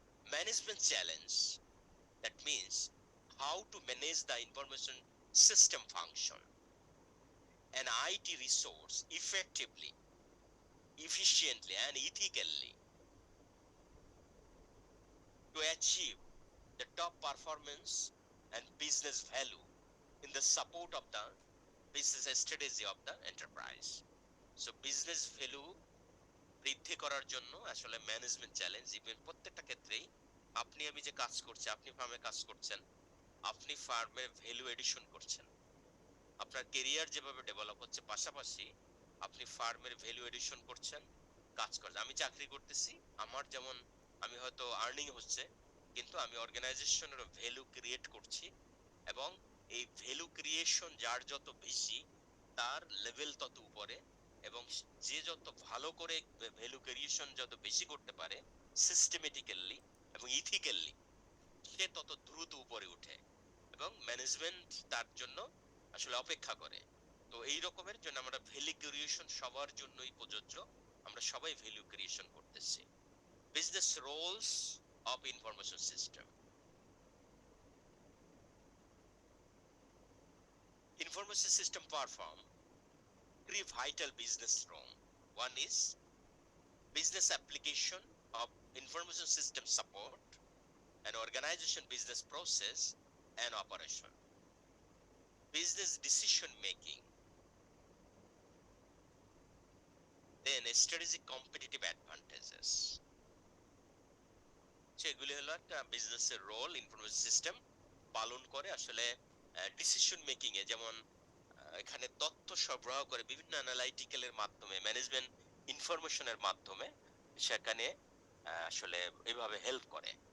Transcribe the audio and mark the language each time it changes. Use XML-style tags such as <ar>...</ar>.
<en>Management challenge, that means how to manage the information system function and IT resource effectively, efficiently, and ethically to achieve the top performance and business value in the support of the business strategy of the enterprise. So business value</en> <bn>বৃদ্ধি করার জন্য আসলে management challenge even প্রত্যেকটা ক্ষেত্রেই আপনি আমি যে কাজ করছি, আপনি ফার্মে কাজ করছেন, আপনি ফার্মে ভ্যালু এডিশন করছেন, আপনার কেরিয়ার যেভাবে ডেভেলপ হচ্ছে, পাশাপাশি আপনি ফার্মের ভ্যালু এডিশন করছেন, কাজ করছেন। আমি চাকরি করতেছি, আমার যেমন আমি হয়তো আর্নিং হচ্ছে, কিন্তু আমি অর্গানাইজেশনের ভ্যালু ক্রিয়েট করছি, এবং এই ভ্যালু ক্রিয়েশন যার যত বেশি তার লেভেল তত উপরে, এবং যে যত ভালো করে ভ্যালু ক্রিয়েশন যত বেশি করতে পারে সিস্টেমেটিক্যালি এবং ইথিক্যালি, সে তত দ্রুত উপরে উঠে এবং ম্যানেজমেন্ট তার জন্য আসলে অপেক্ষা করে। তো এই রকমের জন্য আমরা ভ্যালু ক্রিয়েশন সবার জন্যই প্রযোজ্য, আমরা সবাই ভ্যালু ক্রিয়েশন করতেছি।</bn> <en>Business roles of information system. Information system perform three vital business roles. One is business application of information system support and organization business process and operation. Business decision making, then strategic competitive advantages.</en> <bn>হচ্ছে এগুলি হলো একটা বিজনেসের role information system পালন করে আসলে decision making এ, যেমন এখানে তথ্য সরবরাহ করে বিভিন্ন অ্যানালাইটিক্যালের মাধ্যমে, ম্যানেজমেন্ট ইনফরমেশনের মাধ্যমে সেখানে আসলে এইভাবে হেল্প করে।</bn>